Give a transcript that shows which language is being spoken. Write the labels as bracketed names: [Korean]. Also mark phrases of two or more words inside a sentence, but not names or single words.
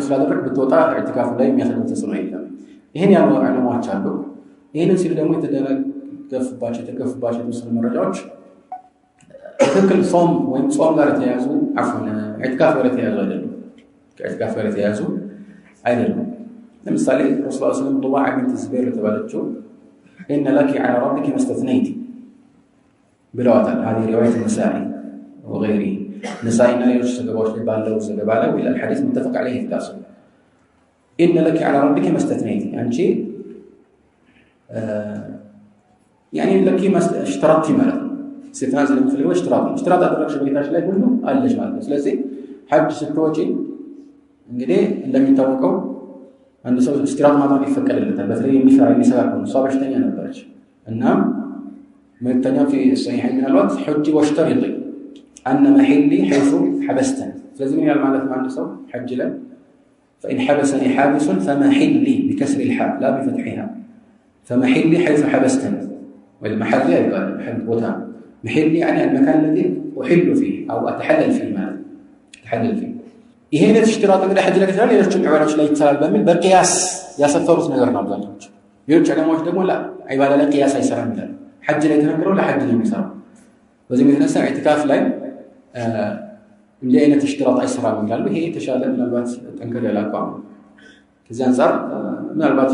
[Amharic] ስላደረግ ብትወጣ ኢዕቲካፍ ላይ የሚያስፈልግ ተጽዕኖ የለም ይሄን ያሉ ዑለማዎች አሉ ይሄንን ሲል ደግሞ የተገፉባቸው የተወሰኑ መረጃዎች ትክክል ጾም ወይም ጾም ጋር የተያዙ አፍነ ኢዕቲካፍ ጋር የተያዙ አይደሉም ከኢዕቲካፍ ጋር የተያዙ አይደሉም ለምሳሌ ረሱላህ [Arabic] صلى الله عليه وسلم [Amharic] ዱዓ ቢንት ዙበይር ተባለችው [Arabic] ان لك على ربك ما استثنيت [Amharic] ብለዋታል [Arabic] هذه روايه النسائي وغيره نسائي [Amharic] እና ሌሎች ዘገባዎች ላይ ባለው ዘገባ ላይ ወይላ [Arabic] الحديث متفق عليه في الاصل ان لك على ربك ما استثنيت [Amharic] አንቺ [Arabic] يعني لك ما اشترطتي [Amharic] ማለት استثناء ለምፈልገው اشتراط አደረግሽ በጌታሽ ላይ ሁሉ አለሽ ማለት ነው ስለዚህ ሐጅ ስትወጪ እንግዲህ እንደሚታወቀው አንድ ሰው استراط ማድረግ ይፈቀድለታል በተለይ የሚሰራ ነው እሷ በሽተኛ ነበረች እና መልተኛ [Arabic] في الصحيحين من الوقت حج واشترط ان محلي حيث حبستني [Amharic] ስለዚህ ምን ያህል ማለት ነው አንድ ሰው ሐጅ ላይ [Arabic] فإن حبسني حابس فمحلي بكسر الحاء لا بفتحها فمحلي حيث حبستني والمحل يبقى محل بوتا محلي يعني المكان الذي أحل فيه أو أتحلل فيه ማለት أتحلل فيه [Amharic] ይሄ ነው [Arabic] اشتراط [Amharic] እንግዲህ ሐጅ ላይ ከተባለ ሌሎችም ዑለማዎች ላይ ይቻላል በሚል በቂያስ ያሰፈሩት ነገር ነው አብዛኞቹ ሌሎች ዑለማዎች ደግሞ ዒባዳ ላይ ቂያስ አይሰራም ይላሉ ሐጅ ላይ ተነግረው ለሐጅ ነው የሚሰራው በዚህ ምክንያት ኢዕቲካፍ ላይ እንዲህ አይነት اشتراط አይሰራም ይላሉ ይሄ የተሻለ ምናልባት ጠንከር ያለ አቋም ከዚህ አንፃር ምናልባት